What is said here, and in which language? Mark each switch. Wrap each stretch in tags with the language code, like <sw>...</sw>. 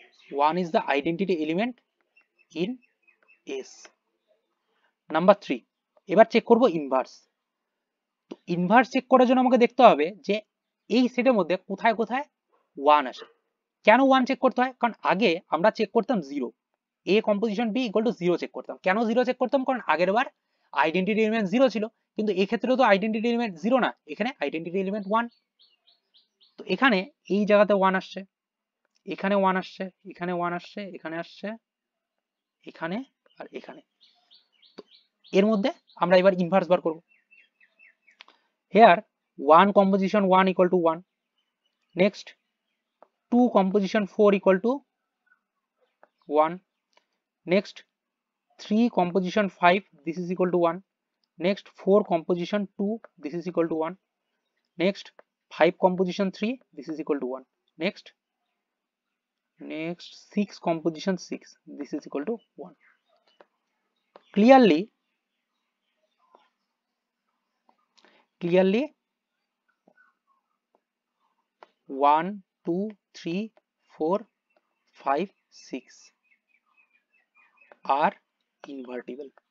<en>One is the identity element in S.</en> <bn>Number 3, এবার check করব inverse. তো inverse check করার জন্য আমাকে দেখতে হবে যে এই সেটের মধ্যে কোথায় কোথায় 1 আসে। কেন 1 চেক করতে হয়? কারণ আগে আমরা চেক করতাম 0, A composition B equal to 0 check করতাম। কেন 0 চেক করতাম? কারণ আগের বার আইডেন্টিটি এলিমেন্ট 0 ছিল, কিন্তু এই ক্ষেত্রেও তো আইডেন্টিটি এলিমেন্ট 0 না, এখানে আইডেন্টিটি এলিমেন্ট 1। তো এখানে এই জায়গাতে 1 আসছে, এখানে 1 আসছে, এখানে 1 আসছে, এখানে আসছে, এখানে আর এখানে। তো এর মধ্যে আমরা এবার ইনভার্স বার করব।</bn> <en>Here 1 composition 1 equal to 1, next 2 composition 4 equal to 1, next 3 composition 5, this is equal to 1, next 4 composition 2, this is equal to 1, next 5 composition 3, this is equal to 1, next 6 composition 6, this is equal to 1. Clearly 1 2 3 4 5 6 আর invertible.</en>